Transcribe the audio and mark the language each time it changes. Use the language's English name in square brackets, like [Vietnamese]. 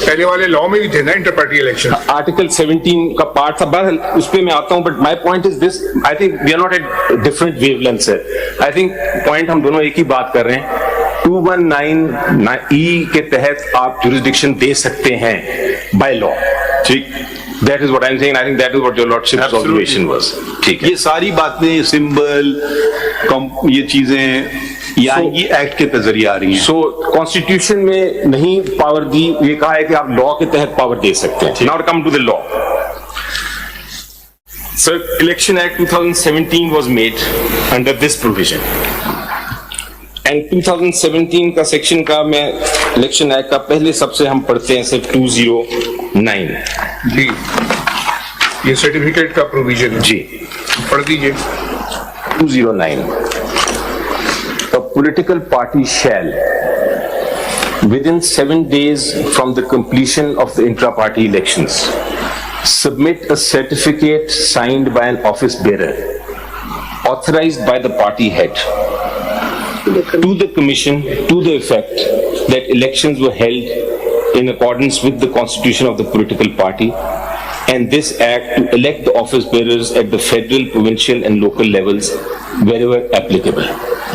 [Urdu] پہلے والے لا میں بھی تھے نا انٹر پارٹی الیکشن, آرٹیکل 17 کا پارٹ تھا. بہرحال اس پہ میں آتا ہوں, [English] But my point is this, I think we are not at different wavelength sir. I think point [Urdu] ہم دونوں ایک ہی بات کر رہے ہیں. 219E کے تحت آپ جورسڈکشن دے سکتے ہیں [English] By law. ٹھیک, that is what I'm saying. I think that is what your lordship's observation was. [Urdu] ٹھیک ہے, یہ ساری باتیں سمبل یہ چیزیں یہ ایکٹ کے ذریعے آ رہی ہیں. سو کانسٹیٹیوشن میں نہیں پاور دی, یہ کہا ہے کہ آپ لا کے تحت پاور دے سکتے ہیں. [English] Now come to the law. So Election Act 2017 was made under this provision. [Urdu] And 2017 کا سیکشن کا میں الیکشن ایکٹ کا پہلے سب سے ہم پڑھتے ہیں صرف 209. جی یہ سرٹیفکیٹ کا پروویژن ہے, جی پڑھ دیجیے. 209. [English] A political party shall, within 7 days from the completion of the intra-party elections, submit a certificate signed by an office bearer, authorized by the party head, to the commission to the effect that elections were held in accordance with the constitution of the political party, and this act to elect the office bearers at the federal, provincial and local levels wherever applicable.